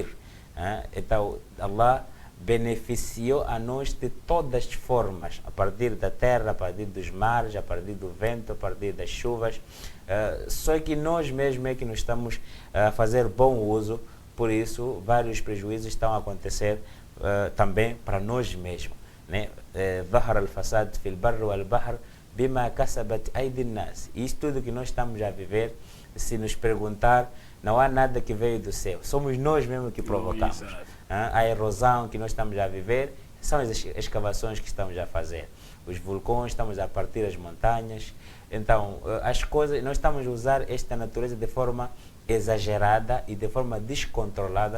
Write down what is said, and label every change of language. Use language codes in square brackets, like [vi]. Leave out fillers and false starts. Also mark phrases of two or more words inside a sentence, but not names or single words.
[pt] Então, Allah beneficiou a nós de todas as formas, a partir da terra, a partir dos mares, a partir do vento, a partir das chuvas. Só que nós mesmos é que não estamos a fazer bom uso, por isso vários prejuízos estão a acontecer também para nós mesmos. [ar] ظهر الفساد في البر والبحر بما كسبت أيدي الناس. [pt] Isto tudo que nós estamos a viver, se nos perguntar, não há nada que veio do céu, somos nós mesmos que provocamos. A erosão que nós estamos a viver são as escavações que estamos a fazer, os vulcões, estamos a partir as montanhas. Então, as coisas, nós estamos a usar esta natureza de forma exagerada e de forma descontrolada.